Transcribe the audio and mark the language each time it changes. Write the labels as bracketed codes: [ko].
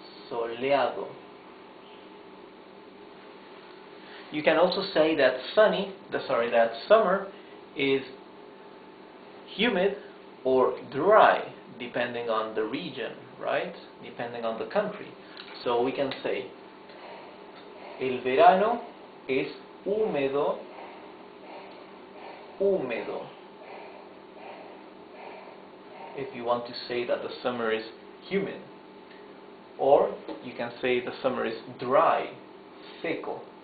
[es] Soleado. [en] You can also say that that summer is humid or dry, depending on the region, right? Depending on the country. So we can say, [es] el verano es húmedo, húmedo. [en] If you want to say that the summer is humid. Or you can say the summer is dry, seco.